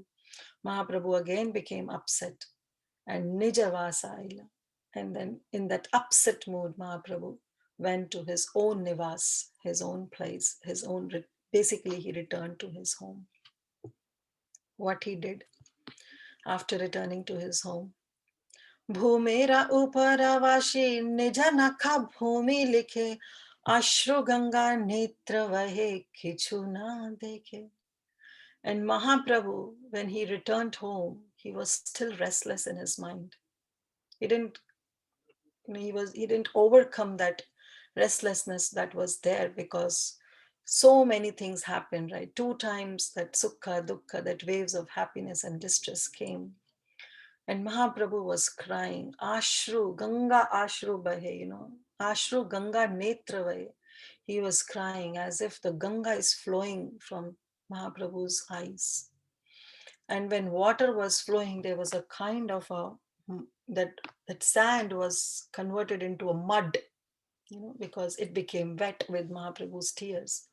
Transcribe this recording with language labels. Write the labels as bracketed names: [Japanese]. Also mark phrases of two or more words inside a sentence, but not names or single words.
[English] Mahaprabhu again became upset and [Bangla] নিজবাসা আইলা. [English] And then in that upset mood, Mahaprabhu went to his own nivas, his own place, basically he returned to his home. What he did after returning to his home, [Bangla] ভূমেরা উপরবাসী নিজ নখা ভূমি লিখে অশ্রু গঙ্গা নেত্র বহে কিছু না দেখে. [English] And Mahaprabhu, when he returned home, he was still restless in his mind. He didn't, he didn't overcome that restlessness that was there, because so many things happened, right? 2 times that [Bangla] সুখ, দুঃখ, [English] that waves of happiness and distress came. And Mahaprabhu was crying, [Bangla] অশ্রু, গঙ্গা অশ্রু বহে, অশ্রু গঙ্গা নেত্র বহে. [English] He was crying as if the Ganga is flowing from Mahaprabhu's eyes. And when water was flowing, there was a kind of a that that sand was converted into a mud, because it became wet with Mahaprabhu's tears.